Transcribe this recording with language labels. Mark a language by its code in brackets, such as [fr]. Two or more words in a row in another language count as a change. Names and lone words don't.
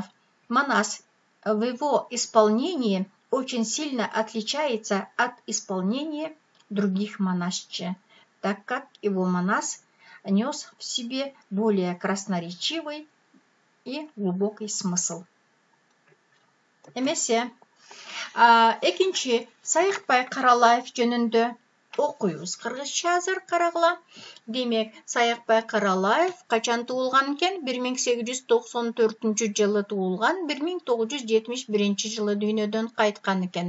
[ru] Манас в его исполнении очень сильно отличается от исполнения других Манасчы, так как его Манас нес в себе более красноречивый и глубокий смысл. [ky] Эмесе, экинчи Саякбай Каралаев жөнүндө окуйбуз. Кыргызча азыр карагыла. Демек, Саякбай Каралаев качан туулган экен? 1894 жылы туулган, 1971 жылы дүйнөдөн кайткан экен.